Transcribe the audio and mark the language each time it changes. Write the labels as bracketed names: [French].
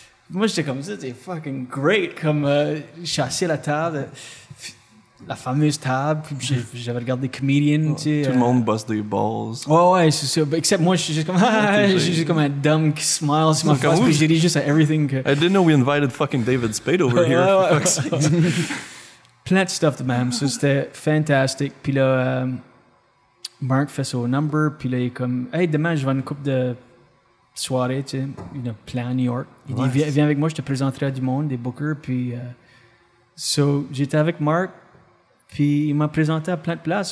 [French] Moi, j'étais comme, c'était [English] fucking great. [French] Comme, je suis assis à la table, la fameuse table, puis j'avais regardé Comedian, tu sais. Tout le monde bosse des balls. Ouais, c'est ça. Except moi, je suis juste comme, j'ai juste comme un dumb qui smile sur ma face, puis j'ai dit juste à everything. [English] I didn't know we invited fucking David Spade over here. For fuck's sake. [French] Plein de stuff de même. Ça, c'était fantastique. Puis là, Mark fait son number, puis là, il est comme, hey, demain, je vais à une couple de soirée, tu sais, une plan à New York. Il dit, viens avec moi, je te présenterai à du monde, des bookers, puis... So, j'étais avec Mark, puis il m'a présenté à plein de places.